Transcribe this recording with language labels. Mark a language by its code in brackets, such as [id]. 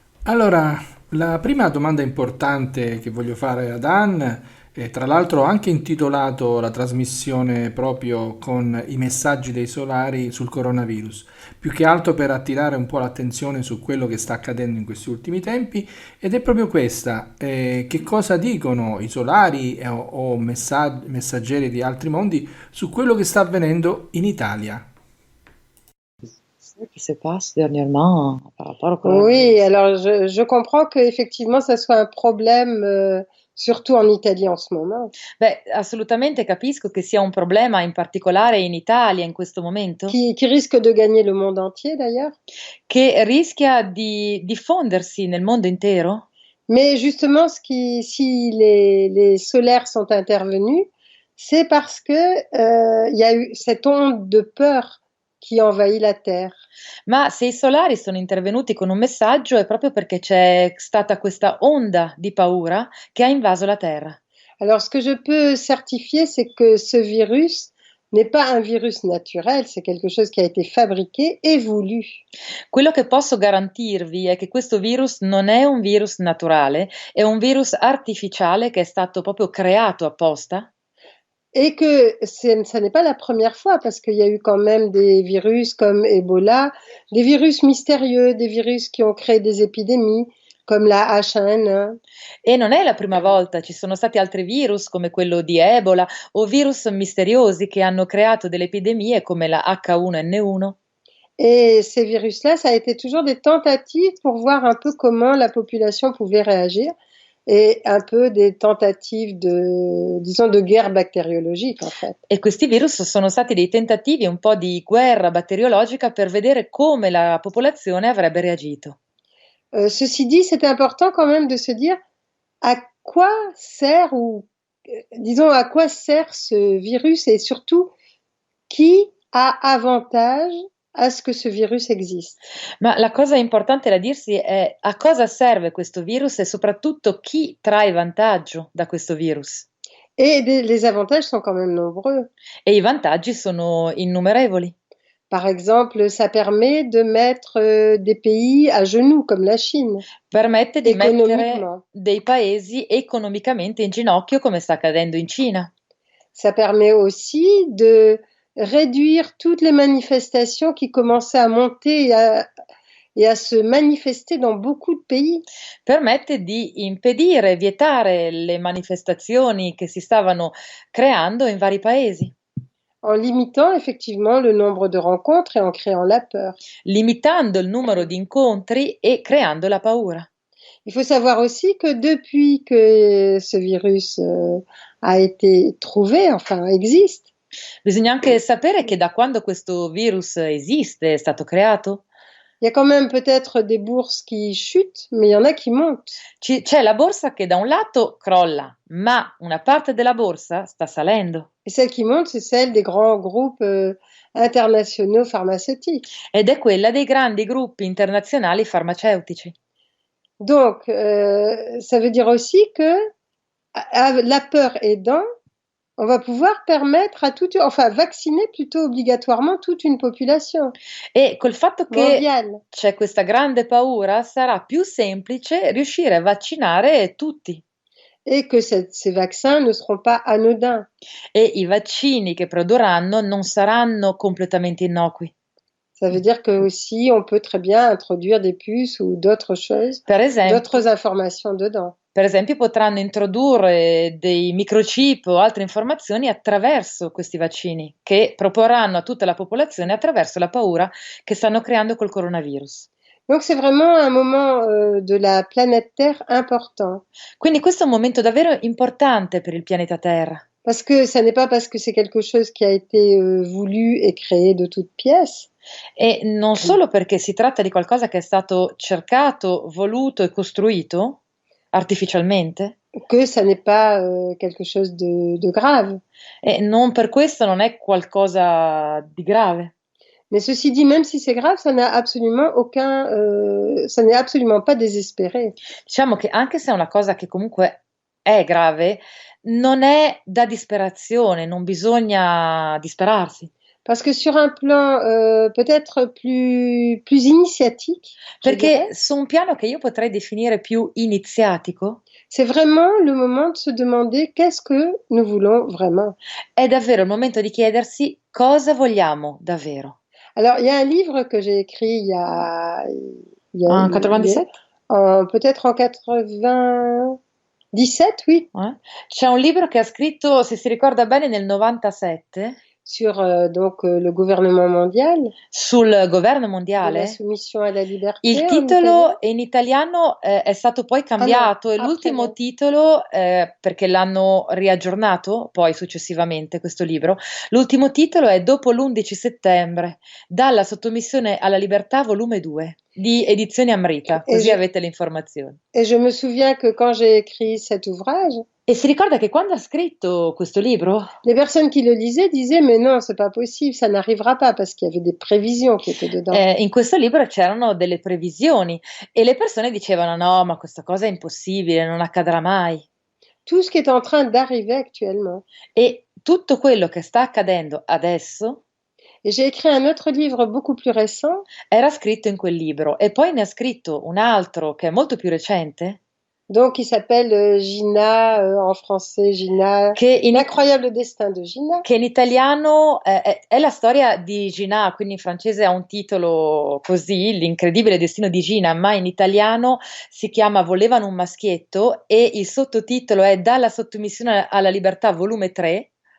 [it] Allora, la prima domanda importante che voglio fare ad Anne, e tra l'altro ho anche intitolato la trasmissione proprio con i messaggi dei solari sul coronavirus, più che altro per attirare un po' l'attenzione su quello che sta accadendo in questi ultimi tempi, ed è proprio questa, che cosa dicono i solari o messaggeri di altri mondi su quello che sta avvenendo in Italia. [fr] C'est ça qui se passe dernièrement par rapport au Oui, coronavirus. alors je comprends qu'effectivement, ça soit un problème, surtout en Italie en ce moment, [it] Beh, assolutamente capisco che sia un problema in particolare in Italia in questo momento, [fr] qui risque de gagner le monde entier d'ailleurs. [it] che rischia di diffondersi nel mondo intero. [fr] Mais justement, si les solaires sont intervenus, c'est parce que il y a eu cette onde de peur qui envahit la Terre. [it] Ma se i solari sono intervenuti con un messaggio è proprio perché c'è stata questa onda di paura che ha invaso la Terra. [fr] Alors, ce que je peux certifier, c'est que ce virus n'est pas un virus naturel, c'est quelque chose qui a été fabriqué et voulu. [it] Quello che posso garantirvi è che questo virus non è un virus naturale, è un virus artificiale che è stato proprio creato apposta. [fr] Et que ça n'est pas la première fois, parce qu'il y a eu quand même des virus comme Ebola, des virus mystérieux, des virus qui ont créé des épidémies, comme la H1N1. [it] E non è la prima volta, ci sono stati altri virus come quello di Ebola o virus misteriosi che hanno creato delle epidemie come la H1N1. [fr] Et ces virus-là, ça a été toujours des tentatives pour voir un peu comment la population pouvait réagir et un peu des tentatives de, disons, de guerre bactériologique, en fait. [it] E questi virus sono stati dei tentativi, un po' di guerra batteriologica per vedere come la popolazione avrebbe reagito. [fr] Ceci dit, c'est important quand même de se dire à quoi sert ou disons à quoi sert ce virus et surtout qui a avantage à ce que ce virus existe. [it] Ma la cosa importante da dirsi è a cosa serve questo virus e soprattutto chi trae vantaggio da questo virus. [fr] Et les avantages sont quand même nombreux. [it] E i vantaggi sono innumerevoli. [fr] Par exemple, ça permet de mettre des pays à genoux, comme la Chine, [it] Permette di mettere [fr] économiquement. [it] dei paesi economicamente in ginocchio come sta accadendo in Cina. [fr] Ça permet aussi de réduire toutes les manifestations qui commençaient à monter et à se manifester dans beaucoup de pays. [it] Permette di impedire, vietare le manifestazioni che si stavano creando in vari paesi, [fr] En limitant effectivement le nombre de rencontres et en créant la peur. [it] limitando il numero di incontri e creando la paura. [fr] Il faut savoir aussi que depuis que ce virus a été trouvé, enfin existe, [it] Bisogna anche sapere che da quando questo virus esiste, è stato creato, [fr] il y a quand même peut-être des bourses qui chutent, mais il y en a qui montent. [it] c'è la borsa che da un lato crolla, ma una parte della borsa sta salendo. [fr] Et celle qui monte, c'est celle des grands groupes internationaux pharmaceutiques. [it] Ed è quella dei grandi gruppi internazionali farmaceutici. [fr] Donc, ça veut dire aussi que la peur aidant, on va pouvoir permettre à toute, enfin vacciner plutôt obligatoirement toute une population [it] E col fatto che [fr] mondiale. [it] c'è questa grande paura, sarà più semplice riuscire a vaccinare tutti. [fr] Et que ces vaccins ne seront pas anodins. [it] E i vaccini che produrranno non saranno completamente innocui. [fr] Ça veut dire que aussi on peut très bien introduire des puces ou d'autres choses, [it] Per esempio, [fr] d'autres informations dedans. [it] per esempio, potranno introdurre dei microchip o altre informazioni attraverso questi vaccini, che proporranno a tutta la popolazione attraverso la paura che stanno creando col coronavirus. [fr] Donc c'est vraiment un moment de la planète Terre important. [it] Quindi questo è un momento davvero importante per il pianeta Terra. [fr] Parce que ça n'est pas parce que c'est quelque chose qui a été voulu et créé de toutes pièces. [it] E non solo perché si tratta di qualcosa che è stato cercato, voluto e costruito artificialmente, [fr] Que ça n'est pas quelque chose de grave. [it] e non per questo non è qualcosa di grave. [fr] Mais ceci dit, même si c'est grave, ça n'a absolument aucun, ça n'est absolument pas désespéré. [it] Diciamo che anche se è una cosa che comunque è grave, non è da disperazione, non bisogna disperarsi. [fr] Parce que sur un plan peut-être plus initiatique, je dirais, [it] Perché su un piano che io potrei definire più iniziatico, [fr] c'est vraiment le moment de se demander qu'est-ce que nous voulons vraiment. [it] è davvero il momento di chiedersi cosa vogliamo davvero. [fr] Alors, il y a un livre que j'ai écrit En 97? peut-être en 97, oui, [it] C'è un libro che ha scritto, se si ricorda bene, nel 97 [fr] sur le gouvernement mondial, [it] sul governo [fr] de la [it] mondiale. [fr] soumission à la liberté [it] Il [fr] en [it] titolo [fr] italien. [it] in italiano è stato poi [fr] Ah no, [it] cambiato e [fr] après [it] l'ultimo [fr] no. [it] titolo, perché l'hanno riaggiornato poi successivamente questo libro, l'ultimo titolo è Dopo l'11 settembre, dalla sottomissione alla libertà volume 2 di Edizioni Amrita, [fr] Et [it] così [fr] je, [it] avete le informazioni. [fr] et je me souviens que quand j'ai écrit cet ouvrage, [it] E si ricorda che quando ha scritto questo libro, [fr] les personnes qui le lisaient disaient mais non, c'est pas possible, ça n'arrivera pas parce qu'il y avait des prévisions qui étaient dedans. [it] in questo libro c'erano delle previsioni e le persone dicevano: "No, ma questa cosa è impossibile, non accadrà mai". [fr] Tout ce qui est en train d'arriver actuellement. [it] E tutto quello che sta accadendo adesso [fr] Et j'ai écrit un autre livre beaucoup plus récent [it] era scritto in quel libro e poi ne ha scritto un altro che è molto più recente, [fr] donc qui s'appelle Gina, en français Gina, [it] che in, [fr] L'incroyable destin de Gina. [it] che in italiano è la storia di Gina, quindi in francese ha un titolo così, L'incredibile destino di Gina, ma in italiano si chiama Volevano un maschietto e il sottotitolo è Dalla sottomissione alla libertà, volume 3.